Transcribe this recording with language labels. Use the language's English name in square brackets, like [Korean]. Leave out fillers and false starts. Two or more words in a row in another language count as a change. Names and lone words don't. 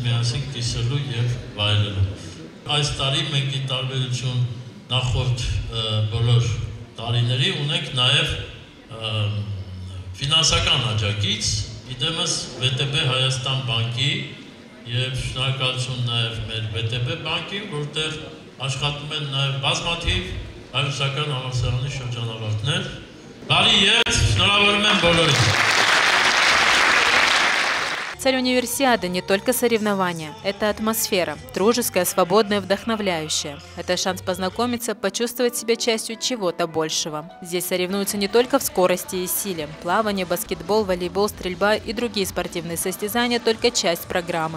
[Armenian] միասին կիսելու եւ վայելելու։ Այս տարի մենք ի տարբերություն նախորդ բոլոր տարիների ունենք նաեւ ֆինանսական աջակից, իդեմս ՎՏԲ Հայաստան բանկի եւ շնորհակալություն նաեւ մեր ՎՏԲ բանկին, որտեղ աշխատում են նաև բազմաթիվ հայ-ռուսական համալսարանի շրջանավարտներ։ Բարի ետ, շնորհավորում եմ բոլորին։ [Russian] Цель универсиады не только соревнования, это атмосфера, дружеская, свободная, вдохновляющая. Это шанс познакомиться, почувствовать себя частью чего-то большего. Здесь соревнуются не только в скорости и силе. Плавание, баскетбол, волейбол, стрельба и другие спортивные состязания – только часть программы.